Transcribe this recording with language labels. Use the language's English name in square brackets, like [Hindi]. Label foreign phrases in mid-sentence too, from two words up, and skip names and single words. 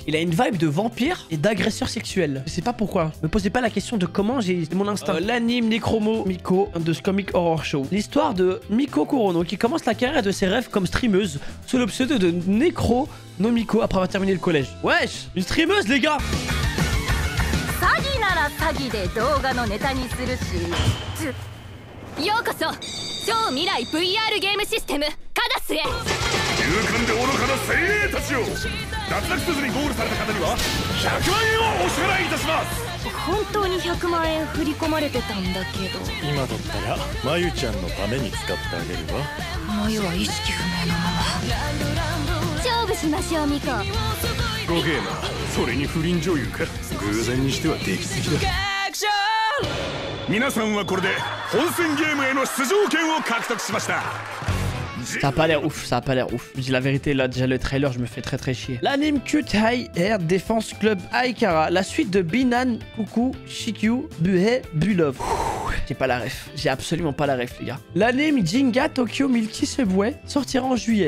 [French] Il a une vibe de vampire et d'agresseur sexuel. Je sais pas pourquoi. Me posez pas la question de comment, j'ai mon instinct. L'anime Necromo Miko de ce Comic Horror Show. L'histoire de Miko Kurono qui commence la carrière de ses rêves comme streameuse sous le pseudo de Necro no Miko après avoir terminé le collège. Wesh, une streameuse, les gars. [Japanese] 超未来 VR ゲームシステムカダスへ勇敢で愚かな精鋭たちよ脱落せずにゴールされた方には100万円をお支払いいたします本当に100万円振り込まれてたんだけど今だったらまゆちゃんのために使ってあげるわまゆは意識不明のまま勝負しましょうミコごゲーマーそれに不倫女優か偶然にしては出来すぎだ皆さんはこれで本戦ゲームへの出場権を獲得しました [French] Ça a pas l'air ouf, ça a pas l'air ouf. Je dis la vérité, là, déjà le trailer, je me fais très chier. L'anime Cute High Air Defense Club Aikara, la suite de Binan, Kuku, Shikyu, Buhei, Bulov. J'ai pas la ref, j'ai absolument pas la ref, les gars. L'anime Jinga Tokyo Milky Subway sortira en juillet.